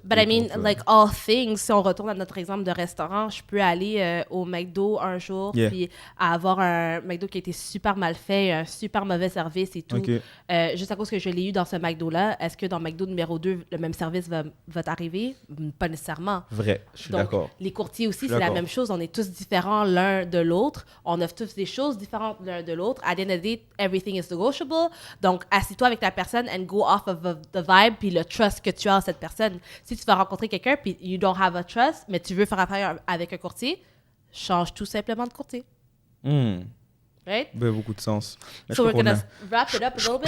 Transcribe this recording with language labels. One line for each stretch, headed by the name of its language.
English: But I mean, like all things,
French: si on retourne à notre exemple de restaurant, je peux aller au McDo un jour, puis avoir un McDo qui a été super mal fait, un super mauvais service et tout.
English: Okay.
French: Juste à cause que je l'ai eu dans ce McDo-là, est-ce que dans McDo numéro 2, le même service va t'arriver? Pas nécessairement. Vrai, je suis d'accord. Les courtiers aussi, c'est la même chose. On est tous différents l'un de l'autre. On offre tous des choses différentes l'un de l'autre.
English: À the end of the day, everything is negotiable.
French: Donc, assis-toi avec la personne
English: and go off of the vibe
French: puis le trust que tu as en cette personne. Si tu vas rencontrer quelqu'un puis
English: you don't have a trust,
French: mais tu veux faire affaire avec un courtier, change tout simplement de courtier.
English: Right?
French: Ça fait beaucoup de sens.
English: So we're gonna wrap it up a little bit.